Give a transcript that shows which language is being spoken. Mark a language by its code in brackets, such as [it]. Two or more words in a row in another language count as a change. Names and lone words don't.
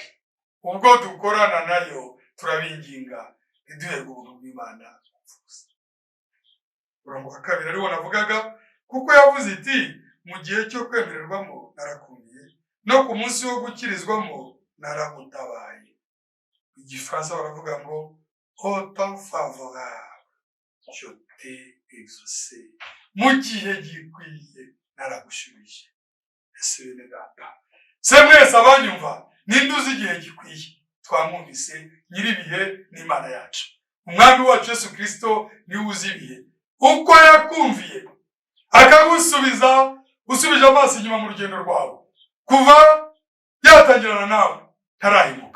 [rw] Ubwo dukorana nayo turabinginga ntiduherwe ubuntu bw'Imana gusa. Umurongo wa 2 ariwo navugaga, kuko yavuze iti mu gihe cyo kwemererwamo narakumviye, no ku munsi wo gukirizwamo naragutabaye. Igifaransa baravuga ngo [fr] au temps favorable je t'ai exaucé, [rw] mu gihe gikwiye naragushubije. Ese bene data, se mwese abanyumva, ninde uzi igihe gikwiye? Twamwumvise nyir'ibihe n'Imana yacu, umwami wacu Yesu Kristo niwe uzi ibihe. Uko yakumviye akagusubiza, usubije amaso inyuma mu rugendo rwawe kuva yatangirana nawe ntarahinduka.